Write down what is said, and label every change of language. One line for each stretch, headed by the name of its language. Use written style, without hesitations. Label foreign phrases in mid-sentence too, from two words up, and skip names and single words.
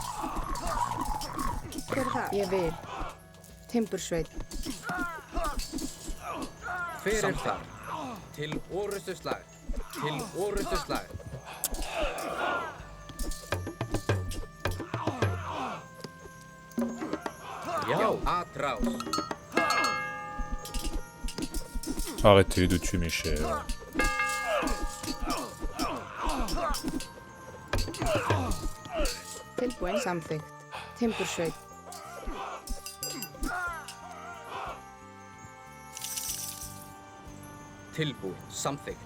Icelandic: Hver er þar? Ég vil. Timbursveit. Hver þar? Til orrustuslag. Til orrustuslag. Já. Atrás.
French: Arrêtez de tuer mes chèvres.
Icelandic: Tilbúin. Samþykkt. Timbursveit. Tilbúin. Samþykkt.